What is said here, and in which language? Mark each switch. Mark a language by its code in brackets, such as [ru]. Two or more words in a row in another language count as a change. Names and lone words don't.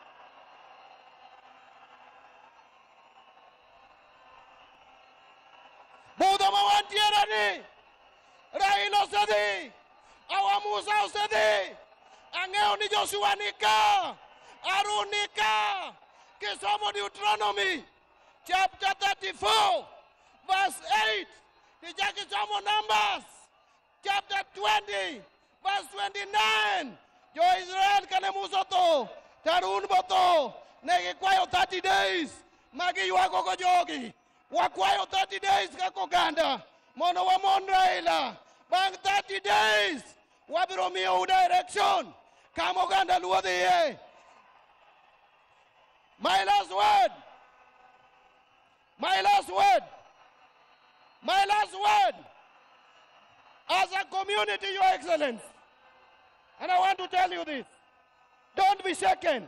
[luo] Buda mawantiera ni. Raila Sadi. Awa Musa Sadi. Angeo ni Joshua nika. Harun nika. Kisomo Deuteronomy. Chapter 34. Verse 8. Tija kisomo Numbers. [en] Chapter 20. Verse 29. [luo] Jo Israel kane Musa to. Harun boto. Negi kwayo 30 days. Magi yuago ko jogi. Wakwayo 30 days kako ganda. Mono wa mon Raila. Bang 30 days. Wabiro miyo direction. Kamo ganda luodhi ye. [en] My last word. My last word. My last word. As a community, Your Excellency. And I want to tell you this. Don't be shaken.